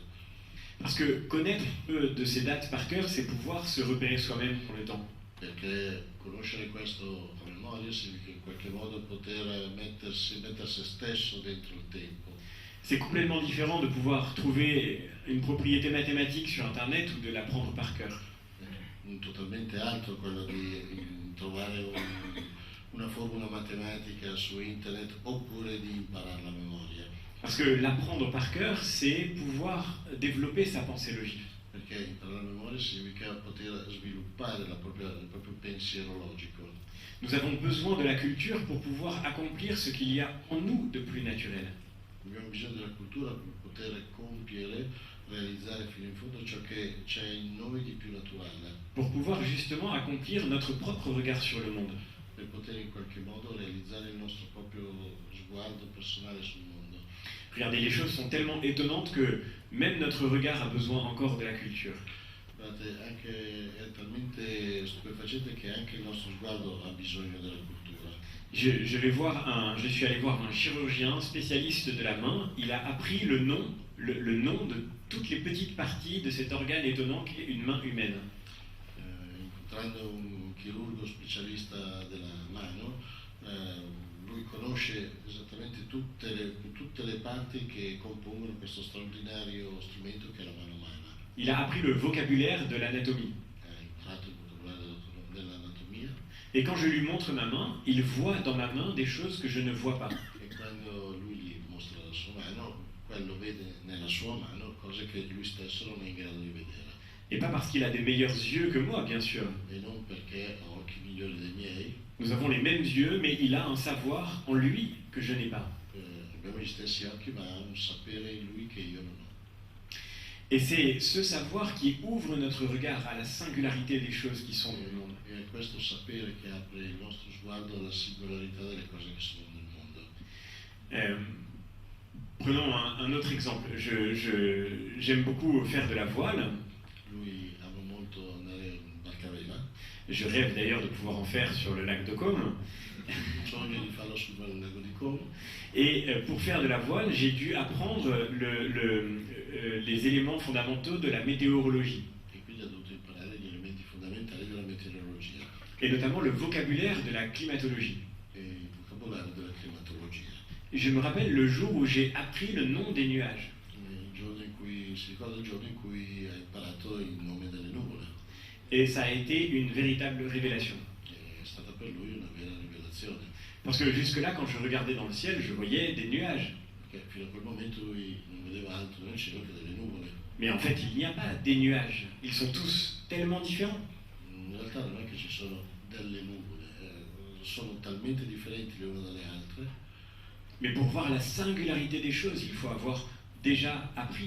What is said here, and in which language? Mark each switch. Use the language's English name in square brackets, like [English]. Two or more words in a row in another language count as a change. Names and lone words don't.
[French] Parce que connaître un peu de ces dates par cœur, c'est pouvoir se repérer soi-même dans le temps. [Italian] Perché conoscere questo a memoria significa in qualche modo poter mettere se stesso dentro il tempo. [French] C'est complètement différent de pouvoir trouver une propriété mathématique sur Internet ou de l'apprendre par cœur. [Italian] Totalmente altro quello di trovare una formula matematica su internet oppure di impararla a memoria. [French] Parce que l'apprendre par cœur, c'est pouvoir développer sa pensée logique. [Italian] Perché imparare a memoria significa poter sviluppare il proprio pensiero logico. [French] Nous avons besoin de la culture pour pouvoir accomplir ce qu'il y a en nous de plus naturel. [Italian] abbiamo bisogno della cultura per poter compiere, realizzare fino in fondo ciò che c'è in noi di più naturale, [French] pour pouvoir justement accomplir notre propre regard sur le monde. [Italian] per poter in qualche modo realizzare il nostro proprio sguardo personale sul mondo. [French] Regardez, les choses sont tellement étonnantes que même notre regard a besoin encore de la culture. [Italian] Guardate, è talmente stupefacente che anche il nostro sguardo ha bisogno della cultura. [French] Je suis allé voir un chirurgien spécialiste de la main. Il a appris le nom de toutes les petites parties de cet organe étonnant qu'est une main humaine. [Italian] Incontrando un chirurgo specialista della mano, lui conosce esattamente tutte le parti che compongono questo straordinario strumento che è la mano umana. [French] Il a appris le vocabulaire de l'anatomie. [Italian] Ha imparato il vocabolario dell'anatomia. [French] Et quand je lui montre ma main, il voit dans ma main des choses que je ne vois pas. [Italian] E quando lui gli mostra la sua mano, quello vede nella sua mano cose che lui stesso non è in grado di vedere. [French] Et pas parce qu'il a des meilleurs yeux que moi, bien sûr. [Italian] E non perché ha occhi migliori dei miei, [French] Nous avons les mêmes yeux, mais il a un savoir en lui que je n'ai pas. [Italian] abbiamo gli stessi occhi, ma ha un sapere in lui che io non ho. [French] Et c'est ce savoir qui ouvre notre regard à la singularité des choses qui sont dans le monde. [Italian] E è questo sapere che apre il nostro sguardo alla singolarità delle cose che sono nel mondo. [French] Prenons un autre exemple. J'aime beaucoup faire de la voile. [Italian] Lui ama molto andare in barca a vela, [French] Je rêve d'ailleurs de pouvoir en faire sur le lac de Côme. [Italian] sogno di farlo sul lago di Como. [French] Et pour faire de la voile, j'ai dû apprendre les éléments fondamentaux de la météorologie, [Italian] E quindi ha dovuto imparare gli elementi fondamentali della meteorologia [French] et notamment le vocabulaire de la climatologie. [Italian] e il vocabolario della climatologia. [French] Et je me rappelle le jour où j'ai appris le nom des nuages. [Italian] Si ricorda il giorno in cui ha imparato il nome delle nuvole. [French] Et ça a été une véritable révélation. [Italian] È stata per lui una vera rivelazione, [French] Parce que jusque-là, quand je regardais dans le ciel, je voyais des nuages. [Italian] perché fino a quel momento lui non vedeva altro nel cielo che delle nuvole. [French] Mais en fait, il n'y a pas des nuages. Ils sont tous tellement différents. [Italian] In realtà non è che ci sono delle nuvole, sono talmente differenti le une dalle altre, [French] Mais pour voir la singularité des choses, il faut avoir déjà appris.